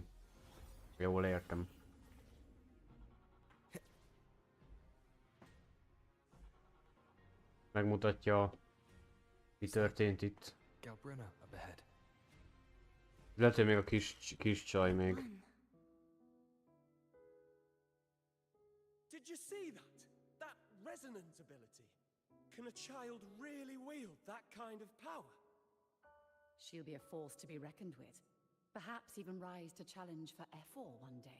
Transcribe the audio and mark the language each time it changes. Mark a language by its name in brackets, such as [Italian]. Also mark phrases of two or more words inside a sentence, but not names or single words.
[Hungarian] Jól értem. Megmutatja, mi történt itt. Lehet, hogy még a kis csaj még. [English] Did you see that? That resonance ability? Can a child really wield that kind of power? She'll be a force to be reckoned with. Perhaps even rise to challenge for F4 one day.